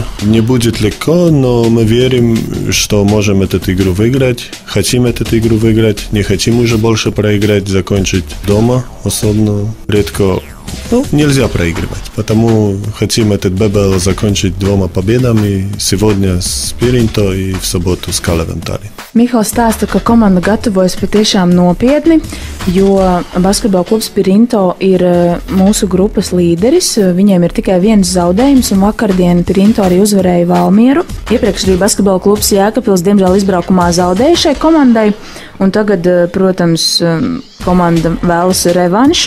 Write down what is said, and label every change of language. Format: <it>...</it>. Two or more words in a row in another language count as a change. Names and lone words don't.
<ru>Не будет легко, но мы верим, что можем эту игру выиграть. Хотим эту игру выиграть, не хотим уже больше проиграть, закончить дома, особенно редко. Нельзя проигрывать, потому хотим этот ББЛ закончить 2 победами сегодня с Pirinto и в субботу с Kalevam Tallinn.</ru> <lv>Mihāls stāsta, ka komanda gatavojas patiešām nopietni, jo basketbola klubs Pirinto ir mūsu grupas līderis. Viņiem ir tikai viens zaudējums, un vakardien Pirinto arī uzvarēja Valmieru. Iepriekš arī basketbola klubs Jēkabpils diemžēl izbraukumā zaudēja šai komandai, un tagad, protams, komanda vēlas revanšu.</lv>